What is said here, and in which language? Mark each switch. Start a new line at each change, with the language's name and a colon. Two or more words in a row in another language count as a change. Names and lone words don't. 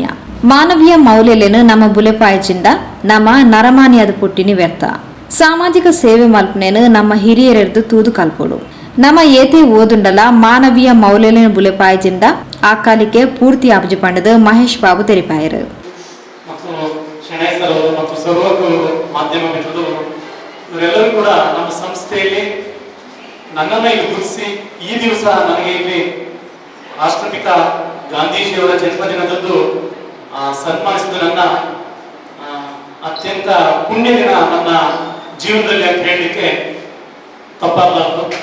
Tulu: ಮಾನವೀಯ ಮೌಲ್ಯಲೇನು ನಮ್ಮ ಬುಲೆಪಾಯಚಿಂದ ನಮ್ಮ ನರಮಾನಿಯಾದ ಪುಟ್ಟಿನಿ ವ್ಯರ್ಥ. ಸಾಮಾಜಿಕ ಸೇವೆ ಮಲ್ಪನೇನು ನಮ್ಮ ಹಿರಿಯರೆರ್ದು ತೂದು ಕಲ್ಪೋಡು. ನಮ್ಮ ಏತೆ ಓದುಂಡಲ ಮಾನವೀಯ ಮೌಲ್ಯಲೇನು ಬುಲೆಪಾಯಚಿಂದ ಆ ಕಾಲಿಕೆ ಪೂರ್ತಿ ಅಬ್ಜಿ ಪಂಡದ ಮಹೇಶ್ ಬಾಬು ತೆರಿಪಾಯರು.
Kannada: ಶಣೈಸರವರು ಮತ್ತು ಸರ್ವಕರು ಮಾಧ್ಯಮ ಮಿತ್ರದವರು ಇವರೆಲ್ಲರೂ ಕೂಡ ನಮ್ಮ ಸಂಸ್ಥೆಯಲ್ಲಿ ನನ್ನನ್ನು ಇಲ್ಲಿ ಗುರುತಿಸಿ ಈ ದಿವಸ ನನಗೆ ಇಲ್ಲಿ ರಾಷ್ಟ್ರಪಿತ ಗಾಂಧೀಜಿಯವರ ಜನ್ಮದಿನದಂದು ಸನ್ಮಾನಿಸಿದ ನನ್ನ ಅತ್ಯಂತ ಪುಣ್ಯ ದಿನ ನನ್ನ ಜೀವನದಲ್ಲಿ ಅಂತ ಹೇಳಲಿಕ್ಕೆ ತಪ್ಪಾಗಲಾರದು.